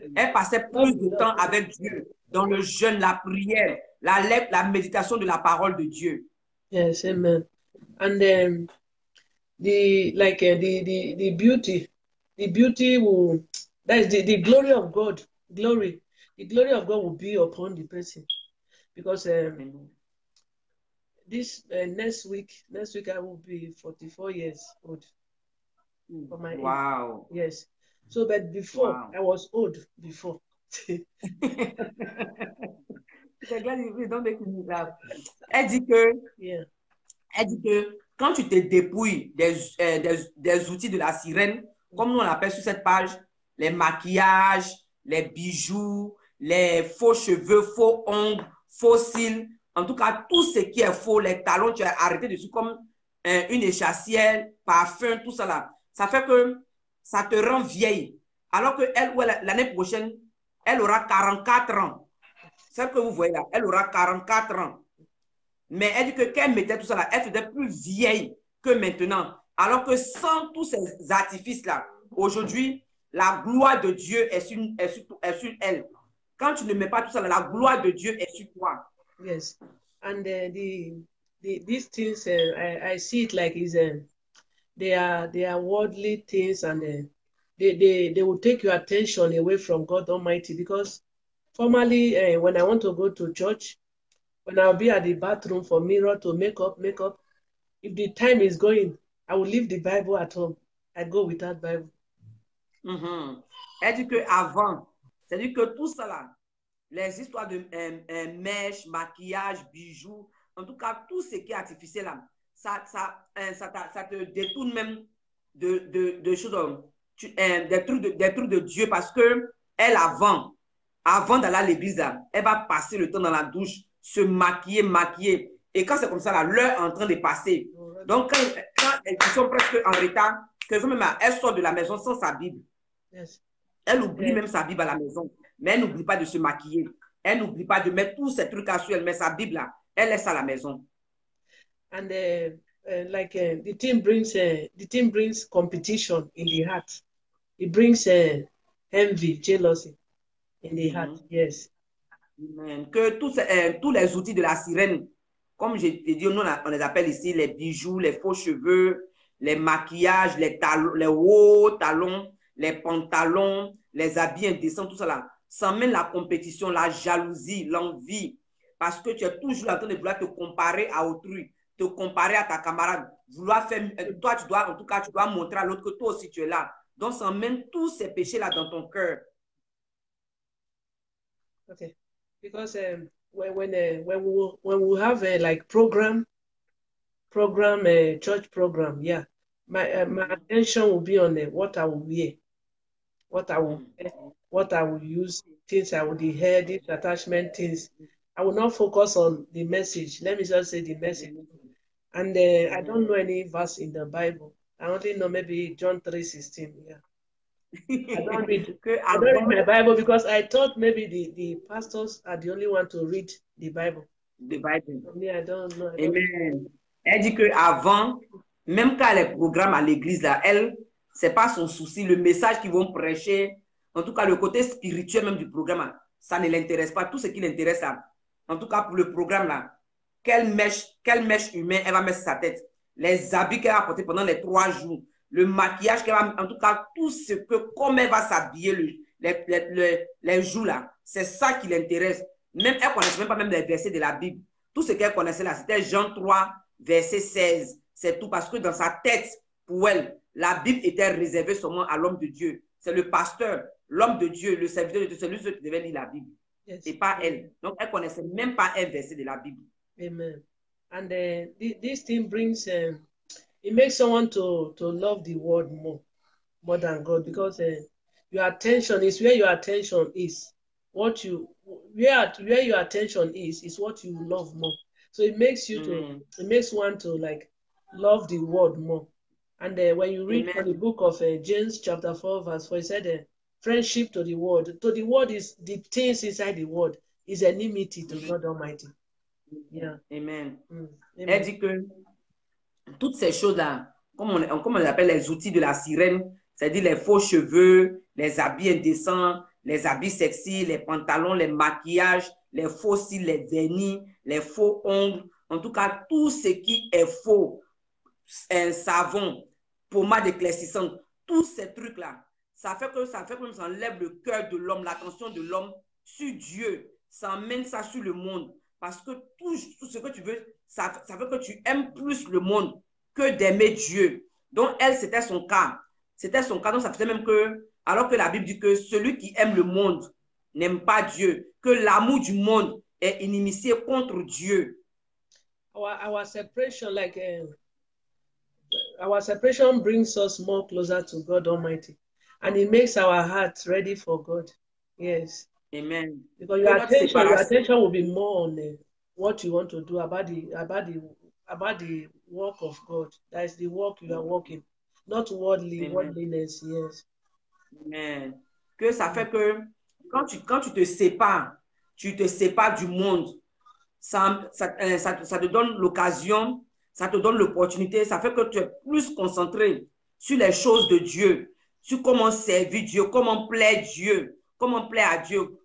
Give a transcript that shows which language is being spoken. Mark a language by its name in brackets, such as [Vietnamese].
[French] Elle passait plus de temps avec Dieu, dans le jeûne, la prière, la méditation de la parole de Dieu. [English] Yes, amen. And then the beauty will, that is the glory of God. The glory of God will be upon the person, because this next week I will be 44 years old. Wow. Yes. So, but before, Wow. I was old before. [French] C'est clair, [English] don't make me laugh. [French] Elle dit que, [English] Yeah. [French] elle dit que quand tu te dépouilles des outils de la sirène, comme nous on l'appelle sur cette page, les maquillages, les bijoux, les faux cheveux, faux ongles, faux cils, en tout cas, tout ce qui est faux, les talons, tu as arrêté dessus comme une échassière, parfum, tout ça là. Ça fait que ça te rend vieille. Alors que elle, l'année prochaine, elle aura 44 ans. Celle que vous voyez là, elle aura 44 ans. Mais elle dit que qu'elle mettait tout ça là, elle faisait plus vieille que maintenant. Alors que sans tous ces artifices-là, aujourd'hui, la gloire de Dieu est sur elle. Quand tu ne mets pas tout ça là, la gloire de Dieu est sur toi. [English] Yes. And these things, I see it like they are worldly things, and they will take your attention away from God Almighty. Because formerly, when I want to go to church, when I'll be at the bathroom for mirror to make up, if the time is going, I will leave the Bible at home. I go without Bible. [French] Elle dit qu'avant, c'est-à-dire que tout ça là, les histoires de mèches, maquillage, bijoux, en tout cas, tout ce qui est artificiel là, ça te détourne même de choses, des trucs de Dieu, parce que elle, avant d'aller à l'église, elle va passer le temps dans la douche, se maquiller. Et quand c'est comme ça, là, l'heure est en train de passer. Donc, quand elles sont presque en retard, que même elle sort de la maison sans sa Bible. [English] Yes. [French] Elle oublie même sa Bible à la maison. Mais elle n'oublie pas de se maquiller. Elle n'oublie pas de mettre tous ces trucs sur elle. Mais sa Bible, là, elle laisse à la maison. [English] And the team brings competition in the heart. It brings envy, jealousy in the heart. Yes. [French] Que tous les outils de la sirène, comme je t'ai dit, nous, on les appelle ici les bijoux, les faux cheveux, les maquillages, les hauts talons, les pantalons, les habits indécents, tout ça là, ça mène la compétition, la jalousie, l'envie, parce que tu es toujours en train de vouloir te comparer à autrui, te comparer à ta camarade, vouloir faire, toi tu dois, en tout cas, tu dois montrer à l'autre que toi aussi tu es là. Donc ça mène tous ces péchés là dans ton cœur. [English] Okay, because when we have a like church program, yeah, my attention will be on what I will wear, what I will use, things I will hear, these attachment things. I will not focus on the message. Let me just say the message. And I don't know any verse in the Bible. I only know maybe John 3:16. Yeah. I don't read my Bible because I thought maybe the pastors are the only one to read the Bible. The Bible. For me, I don't know. Amen. [French] Elle dit qu'avant, même quand elle est programme à l'église, là, elle, c'est pas son souci. Le message qu'ils vont prêcher, en tout cas, le côté spirituel même du programme, ça ne l'intéresse pas. Tout ce qui l'intéresse, en tout cas pour le programme, là, quelle mèche humaine elle va mettre sur sa tête, les habits qu'elle va porter pendant les 3 jours, le maquillage qu'elle va, en tout cas, tout ce que, comme elle va s'habiller les jours là, c'est ça qui l'intéresse. Même elle ne connaissait même pas même les versets de la Bible. Tout ce qu'elle connaissait là, c'était Jean 3, verset 16. C'est tout, parce que dans sa tête, pour elle, la Bible était réservée seulement à l'homme de Dieu. C'est le pasteur, l'homme de Dieu, le serviteur de Dieu, c'est lui qui devait lire la Bible. [English] Yes. [French] Et pas elle. Donc, elle ne connaissait même pas un verset de la Bible. [English] Amen. And this thing brings, it makes someone to love the world more than God, because your attention is where your attention is. Where your attention is what you love more. So it makes you it makes one to like love the world more. And when you read from the book of James chapter 4 verse 4, it said friendship to the world. To the world is the things inside the world is enmity to God Almighty. Yeah. Amen. [French] Elle dit que toutes ces choses-là, comme on les appelle les outils de la sirène, c'est-à-dire les faux cheveux, les habits indécents, les habits sexy, les pantalons, les maquillages, les faux cils, les vernis, les faux ongles, en tout cas, tout ce qui est faux, un savon, pommade éclaircissante, tous ces trucs-là, ça fait que ça enlève le cœur de l'homme, l'attention de l'homme sur Dieu. Ça emmène ça sur le monde. Parce que tout ce que tu veux, ça veut que tu aimes plus le monde que d'aimer Dieu. Donc, elle, c'était son cas. C'était son cas. Donc, ça faisait même que Alors que la Bible dit que celui qui aime le monde n'aime pas Dieu, que l'amour du monde est inimitié contre Dieu. [English] Our separation, our separation brings us more closer to God Almighty, and it makes our hearts ready for God. Yes. Amen. Because your attention will be more on what you want to do about the work of God. That is the work you are working, not worldliness. Yes. Amen. [French] Que ça fait que quand tu te sépares du monde. Ça te donne l'occasion, ça te donne l'opportunité, ça fait que tu es plus concentré sur les choses de Dieu, sur comment servir Dieu, comment plaire Dieu, comment plaire à Dieu.